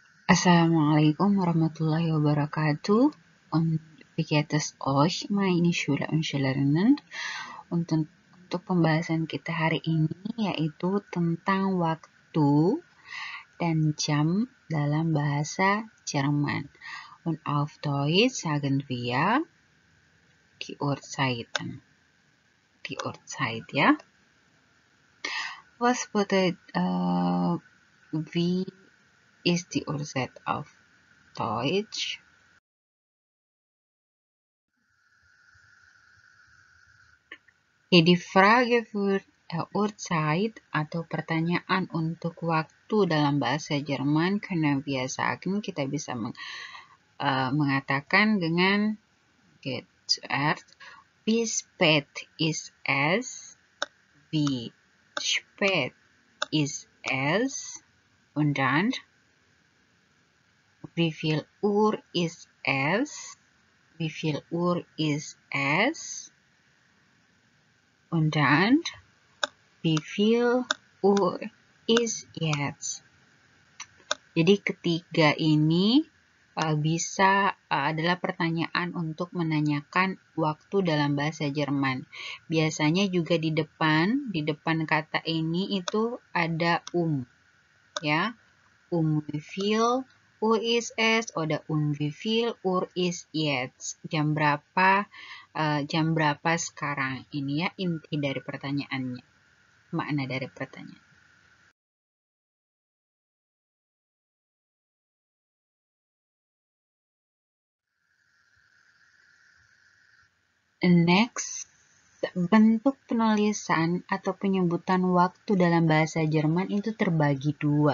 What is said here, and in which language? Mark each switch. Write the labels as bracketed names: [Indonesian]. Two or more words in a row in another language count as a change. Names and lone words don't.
[Arabic] السلام عليكم ورحمة الله وبركاته. [German] Wie geht es euch, meine Schüler und Schülerinnen? [Indonesian] Untuk pembahasan kita hari ini yaitu tentang waktu dan jam dalam bahasa Jerman. [German] Und auf Deutsch sagen wir die Uhrzeiten. Die Uhrzeit, ja? Was bedeutet, wie ist die Uhrzeit auf Deutsch? [Indonesian] Jadi [German] Frage für Uhrzeit [Indonesian] atau pertanyaan untuk waktu dalam bahasa Jerman [German] können wir sagen, [Indonesian] kita bisa mengatakan dengan [German] zuerst, wie spät ist es, wie spät ist es, und dann, wie viel Uhr ist es, wie viel Uhr ist es, und dann, wie viel Uhr ist jetzt? [Indonesian] Jadi ketiga ini adalah pertanyaan untuk menanyakan waktu dalam bahasa Jerman. Biasanya juga di depan kata ini itu ada ya. [German] Wie viel Uhr ist es oder wie viel Uhr ist jetzt? [Indonesian] Jam berapa sekarang? Ini ya inti dari pertanyaannya. Makna dari pertanyaan. Next, bentuk penulisan atau penyebutan waktu dalam bahasa Jerman itu terbagi dua.